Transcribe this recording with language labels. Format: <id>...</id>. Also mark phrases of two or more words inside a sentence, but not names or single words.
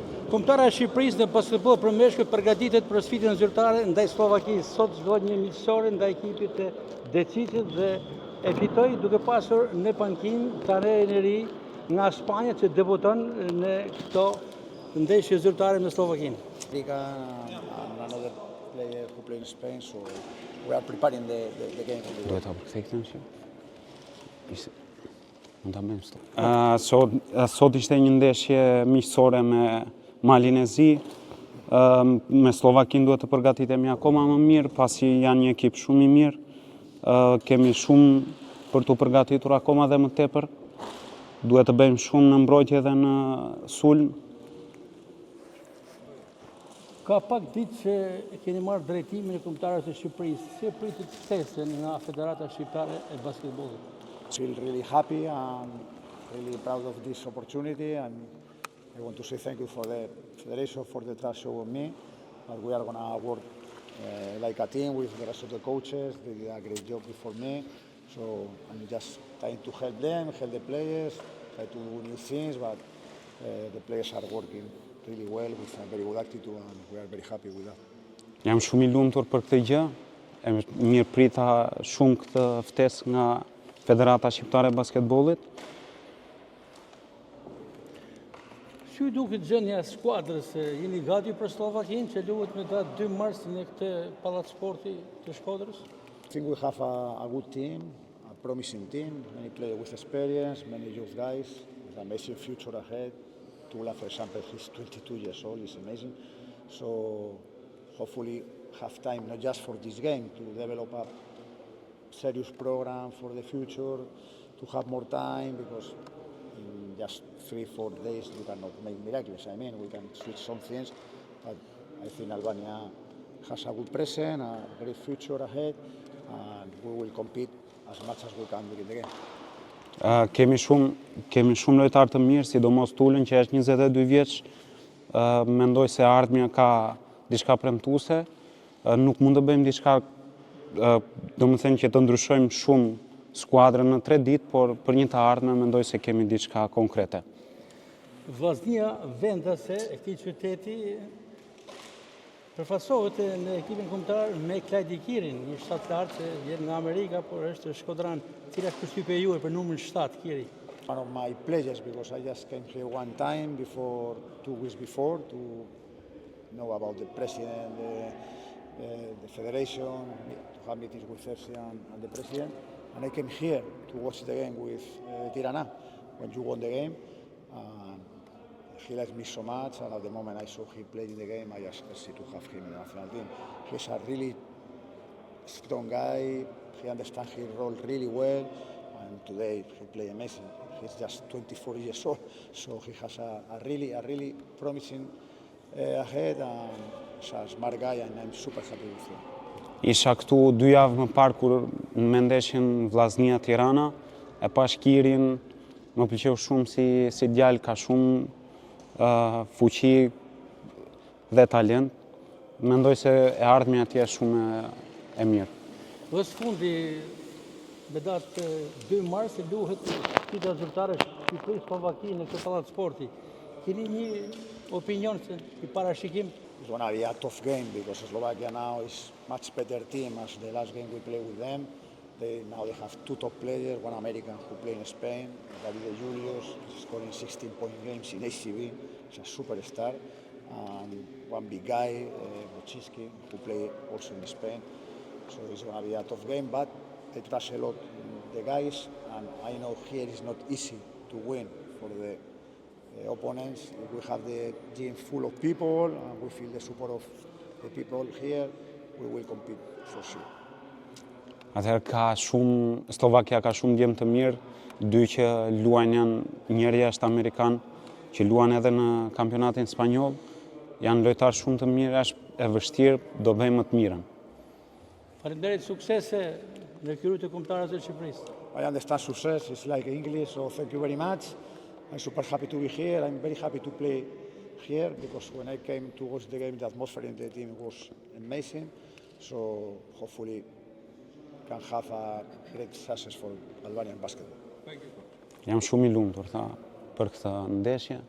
<sq>Kombëtara e Shqipërisë në basketboll për meshkuj përgatitet për sfidën zyrtare ndaj Slovakisë. Sot zhvillohet një miqësore ndaj ekipit të Decisit dhe e fitoi duke pasur në pankinë trajnerin e ri nga Spanja që debuton në këto ndeshje zyrtare me Slovakinë.</sq> <en>Another player who play in Spain, so we are preparing the game for the</en> <sq>Duhet ta përkthejmë që. Mund ta bëjmë stop. Sot ishte një ndeshje miqësore me Malinezi. Me Slovakinë duhet të përgatitemi akoma më mirë, pasi janë një ekip shumë i mirë. Kemi shumë për të përgatitur akoma dhe më tepër. Duhet të bëjmë shumë në mbrojtje dhe në sulm. Ka pak ditë që keni marrë drejtimin e kombëtarëve të Shqipërisë. Si e pritet suksesin nga Federata Shqiptare e Basketbollit?</sq> <en>I feel really happy and really proud of this opportunity, and I want to say thank you for the Federation for the trust shown on me. But we are going to work like a team with the rest of the coaches. They did a great job before me, so I'm just trying to help them, help the players, try to do new things, but the players are working really well with a very good attitude, and we are very happy with that.</en> <sq>Jam shumë i lumtur për këtë gjë. E mirë prita shumë këtë ftesë nga Federata Shqiptare e Basketbollit. Si duket gjendja e skuadrës? Jeni gati për Slovakinë që luhet me datë 2 mars në këtë pallat sporti të Shkodrës?</sq> <en>I think we have a good team, a promising team, many players with experience, many youth guys, with an amazing future ahead. Tula, for example, he's 22 years old, he's amazing. So hopefully have time not just for this game, to develop a serious program for the future, to have more time, because in just 3-4 days you cannot make miracles. I mean, we can switch some things, but I think Albania has a good present, a great future ahead, and we will compete as much as we can during the game.</en> <sq>Kemi shumë lojtarë të mirë, sidomos Tulën që është 22 vjeç. Mendoj se ardhmja ka diçka premtuese. Nuk mund të bëjmë diçka, domethënë që të ndryshojmë shumë skuadrën në 3 ditë, por për një të ardhme mendoj se kemi diçka konkrete. Vllaznia vendase e këtij qyteti përfasohet në ekipin kombëtar me Klajdi Kirin, një shtatar që vjen nga Amerika, por është shkodran. Cila është përshtypja juaj për numrin 7, Kiri?</sq> <en>One of my pleasures, because I just came here one time before, 2 weeks before, to know about the president, the federation, to have meetings with FC and the president. And I came here to watch the game with Tirana when you won the game. He likes me so much, and at the moment I saw him play in the game, I just wanted to have him in the national team. He's a really strong guy. He understands his role really well, and today he played amazing. He's just 24 years old, so he has a really promising ahead, and he's a smart guy, and I'm super happy with him.</en> <sq>Isha këtu 2 javë më parë kur në ndeshjen Vllaznia Tirana, e pash Kirin, më pëlqeu shumë si djalë, ka shumë fuqi dhe talent. Mendoj se e ardhmja atje është shumë e mirë. Dhe së fundi, me datë 2 mars, luhet sfida zyrtare Shqipëri-Slovakia në këtë pallat sporti. Keni një opinion se i parashikim?</sq> <en>It's going to be a tough game, because Slovakia now is much better team as the last game we played with them. Now they have 2 top players, one American who plays in Spain, Davide Julius, scoring 16-point games in ACB, he's a superstar, and one big guy, Bochiski, who plays also in Spain. So it's going to be a tough game, but they trust a lot the guys, and I know here it's not easy to win for the opponents. If we have the gym full of people, and we feel the support of the people here, we will compete for sure.</en> <sq>Atëherë Slovakia ka shumë djemë të mirë, 2 që luajnë janë njëri është Amerikan, që luan edhe në kampionatin spanjoll. Janë lojtarë shumë të mirë, është e vështirë, do bëjmë më të mirën. Faleminderit, suksese në kryeën e kombëtarëve të Shqipërisë.</sq> <en>I understand success is like English, so thank you very much. I'm super happy to be here. I'm very happy to play here, because when I came to watch the game, the atmosphere in the team was amazing. So hopefully can have a great success for Albanian basketball.</en> <sq>Jam shumë i lumtur për këtë ndeshje.</sq>